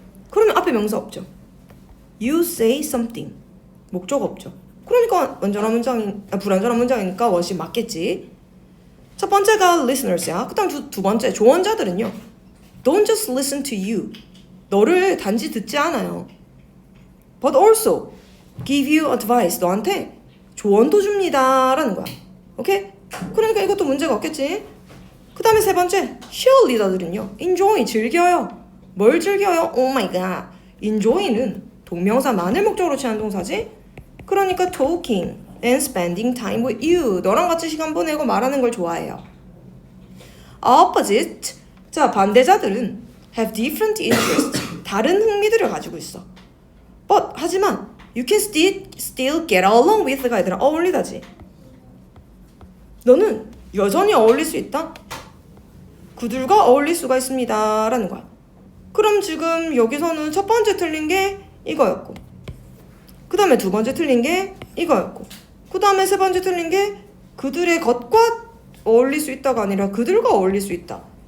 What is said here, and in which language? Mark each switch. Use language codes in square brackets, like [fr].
[ko] 그러면 앞에 명사 없죠. [en] You say something. [ko] 목적 없죠. 그러니까 완전한 문장인 불완전한 문장이니까 원시 맞겠지. 첫 번째가 listeners야. 그다음 두 번째 조언자들은요. [en] Don't just listen to you. [ko] 너를 단지 듣지 않아요. [en] But also give you advice. [ko] 너한테 조언도 줍니다라는 거야. 오케이? 그러니까 이것도 문제가 없겠지. 그다음에 세 번째 cheerleader들은요. [en] enjoy [ko] 즐겨요. 뭘 즐겨요? [en] Oh my god. [ko] enjoy는 동명사만을 목적으로 취한 동사지. 그러니까 [en] talking and spending time with you. [ko] 너랑 같이 시간 보내고 말하는 걸 좋아해요. [en] Opposite. [ko] 자, 반대자들은 [en] have different interests. [ko] 다른 흥미들을 가지고 있어. [en] But [ko] 하지만 [en] you can still get along with가 [ko] 얘들아 어울리다지. 너는 여전히 어울릴 수 있다. 그들과 어울릴 수가 있습니다 라는 거야. 그럼 지금 여기서는 첫 번째 틀린 게 이거였고 그 다음에 두 번째 틀린 게 이거였고 그 다음에 세 번째 틀린 게 그들의 것과 어울릴 수 있다가 아니라 그들과 어울릴 수 있다.